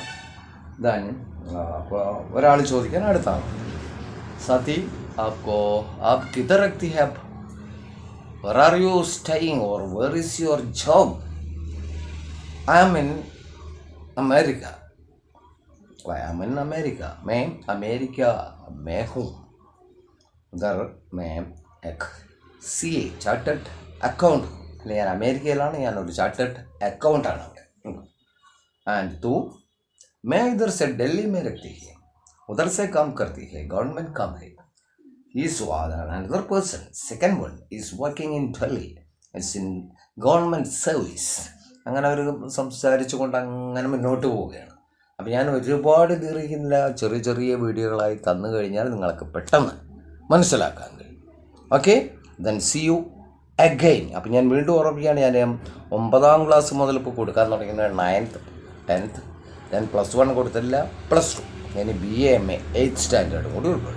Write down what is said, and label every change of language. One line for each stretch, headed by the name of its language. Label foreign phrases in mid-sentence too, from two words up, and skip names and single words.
Malayalam: ഇതാണ്. അപ്പോൾ ഒരാൾ ചോദിക്കാൻ അടുത്താണ്, സാത്തി
Hindi: आप किधर रखती है,
English: where are you staying or where is your job? I am in America.
Hindi: मैं अमेरिका में हूँ. उधर मैं एक CA
English: chartered account,
Malayalam: ഞാൻ അമേരിക്കയിലാണ്, ഞാനൊരു ചാർട്ടേഡ് അക്കൗണ്ടാണ് അവിടെ.
Hindi: ആൻഡ് तू, मैं इधर से दिल्ली में रहती है, उधर से काम करती है, गवर्नमेंट काम है.
English: Is another person, second one is working in Delhi, it's in government service.
Malayalam: അങ്ങനെ അവർ സംസാരിച്ചുകൊണ്ട് അങ്ങനെ മുന്നോട്ട് പോവുകയാണ്. അപ്പോൾ ഞാൻ ഒരുപാട് ദീർഘിക്കുന്നില്ല, ചെറിയ ചെറിയ വീഡിയോകളായി തന്നു കഴിഞ്ഞാൽ നിങ്ങൾക്ക് പെട്ടെന്ന് മനസ്സിലാക്കാൻ കഴിയും.
English: Okay, then see you again.
Malayalam: അപ്പോൾ ഞാൻ വീണ്ടും ഓർമ്മിക്കുകയാണ്, ഞാൻ 9ാം ക്ലാസ് മുതൽ ഇപ്പോൾ കൊടുക്കാൻ തുടങ്ങുന്നത് 9th 10th, ഞാൻ +1 കൊടുത്തില്ല, +2, ഇനി BA MA 8th സ്റ്റാൻഡേർഡ് കൂടി ഉൾപ്പെടും.